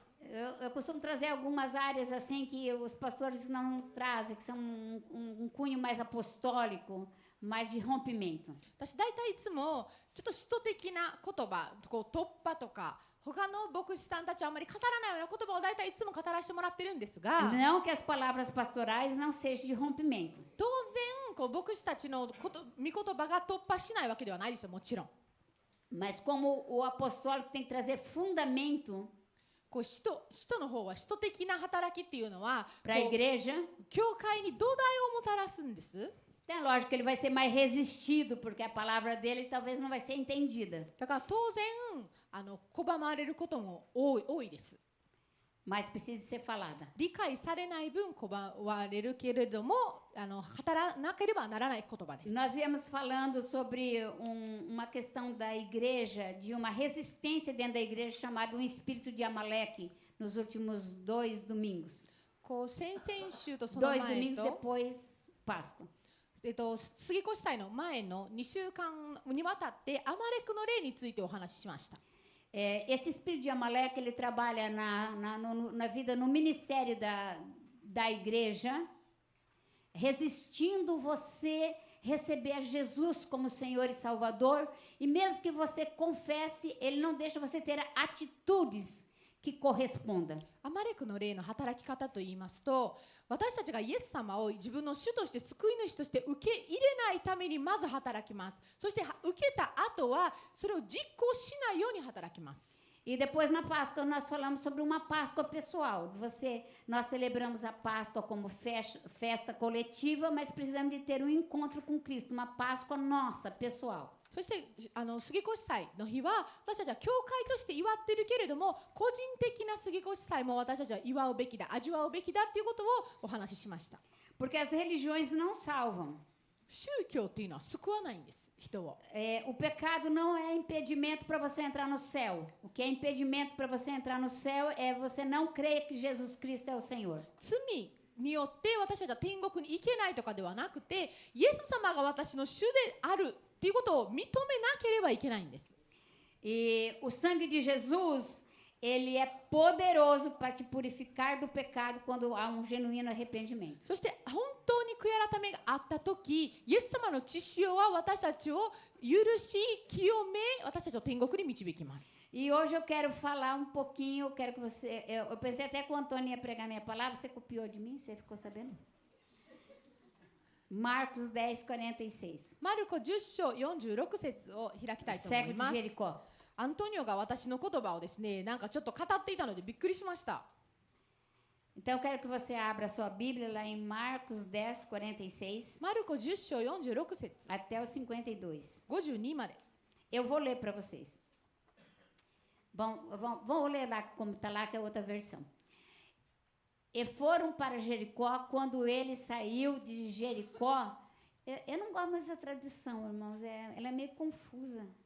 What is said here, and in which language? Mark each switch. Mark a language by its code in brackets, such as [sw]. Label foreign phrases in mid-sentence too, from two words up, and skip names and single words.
[pt] Eu costumo trazer algumas áreas assim que os pastores não trazem, que são um cunho mais apostólico, mais de rompimento. [ja] 私大体いつもちょっと使徒的な言葉、こう突破とか他の牧師さんたちはあまり語らないような言葉を大体いつも語らせてもらってるんですが、 [pt] Não que as palavras pastorais não sejam de rompimento, [ja] 当然こう牧師たちの御言葉が突破しないわけではないですよ、もちろん。 [pt] mas como o apostólico tem que trazer fundamento [ja] こう使徒の方は使徒的な働きっていうのは [pt] para a [ja] こう [pt] igreja, [ja] 教会に土台をもたらすんです。 [pt] é lógico que ele vai ser mais resistido, porque a palavra dele talvez não vai ser entendida. [ja] だから当然拒まれることも多いです。 [pt] Mas precisa ser falada. [ja] 理解されない分拒まれるけれども語らなければならない言葉です。 [pt] Nós viemos falando sobre uma questão da igreja, de uma resistência dentro da igreja chamada um espírito de Amaleque, nos últimos 2 domingos. [ja] こう先々週とその 2 前 [pt] domingos [ja] と、 [pt] depois Páscoa. [ja] 杉越祭の前の2週間にわたってアマレクの例についてお話ししました。 [pt] Esse espírito de Amaleque, ele trabalha na vida, no ministério da igreja, resistindo você receber Jesus como Senhor e Salvador, e mesmo que você confesse, ele não deixa você ter atitudes que correspondam. [ja] アマレクの例の働き方といいますと、私たちがイエス様を自分の主として救い主として受け入れないためにまず働きます。そして受けた後はそれを実行しないように働きます。 [pt] E depois na Páscoa nós falamos sobre uma Páscoa pessoal. Nós celebramos a Páscoa como festa coletiva, mas precisamos de ter um encontro com Cristo, uma Páscoa nossa, pessoal. [ja] そして杉越祭の日は私たちは教会として祝っているけれども、個人的な杉越祭も私たちは祝うべきだ、味わうべきだということをお話ししました。 [pt] Porque as religiões não salvam. [ja] 宗教っていうのは救わないんです、人を。 [pt] O pecado não é impedimento para você entrar no céu. O que é impedimento para você entrar no céu é você não crer que Jesus Cristo é o Senhor. [ja] 罪によって私たちは天国に行けないとかではなくて、イエス様が私の主であるということを認めなければいけないんです。 [pt] E o sangue de Jesus, ele é poderoso para te purificar do pecado quando há um genuíno arrependimento. [ja] そして本当に悔い改めがあったとき、イエス様の血潮は私たちを許し、清め、私たちを天国に導きます。 [pt] E hoje eu quero falar um pouquinho, eu quero que você... Eu pensei até que o Antônio ia pregar minha palavra, você copiou de mim? Você ficou sabendo? Marcos 10:46. [ja] マルコ10章46節を開きたいと思 [pt] Cego [ja] い [pt] de [ja] ます。 [pt] Jericó. [ja] アントニオが私の言葉をですね、なんかちょっと語っていたのでびっくりしました。 [pt] Então eu quero que você abra a sua Bíblia lá em Marcos 10:46 [ja] マルコ10章46節 [pt] até o 52. [ja] 52 まで。 [pt] Eu vou ler para vocês. Vamos ler lá como está lá, que é outra versão. E foram para Jericó. Quando ele saiu de Jericó, eu não gosto mais dessa tradição, irmãos, ela é meio confusa.